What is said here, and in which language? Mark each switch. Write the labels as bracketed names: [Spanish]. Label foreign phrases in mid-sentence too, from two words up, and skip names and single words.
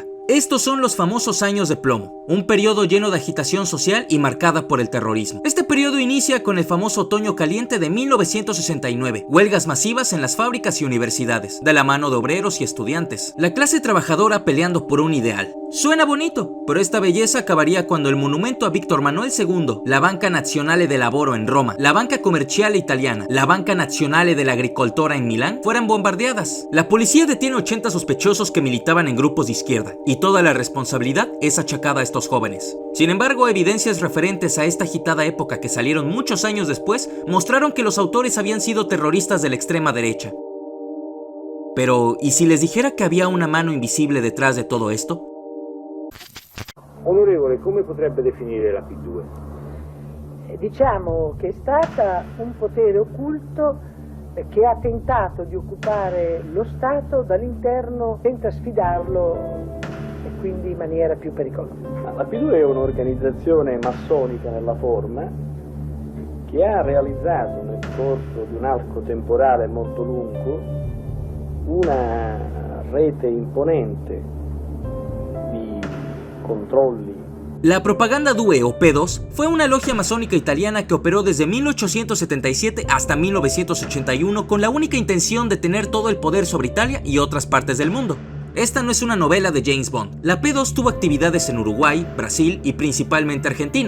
[Spanish] Estos son los famosos años de plomo, un periodo lleno de agitación social y marcada por el terrorismo. Este periodo inicia con el famoso Otoño Caliente de 1969, huelgas masivas en las fábricas y universidades, de la mano de obreros y estudiantes, la clase trabajadora peleando por un ideal. Suena bonito, pero esta belleza acabaría cuando el monumento a Víctor Manuel II, la Banca Nazionale del Lavoro en Roma, la Banca Commerciale Italiana, la Banca Nazionale dell'Agricoltura en Milán, fueran bombardeadas. La policía detiene 80 sospechosos que militaban en grupos de izquierda, y toda la responsabilidad es achacada a estos jóvenes. Sin embargo, evidencias referentes a esta agitada época que salieron muchos años después mostraron que los autores habían sido terroristas de la extrema derecha. Pero, ¿y si les dijera que había una mano invisible detrás de todo esto? [Italian] Onorevole, come potrebbe definire la P2? Diciamo che è stata un potere occulto che ha tentato di occupare lo Stato dall'interno, tenta sfidarlo e quindi in maniera più pericolosa. La P2 è un'organizzazione massonica nella forma che ha realizzato nel corso di un arco temporale molto lungo una rete imponente di controlli. [Spanish] La Propaganda Due o P2 fue una logia masónica italiana que operó desde 1877 hasta 1981 con la única intención de tener todo el poder sobre Italia y otras partes del mundo. Esta no es una novela de James Bond. La P2 tuvo actividades en Uruguay, Brasil y principalmente Argentina.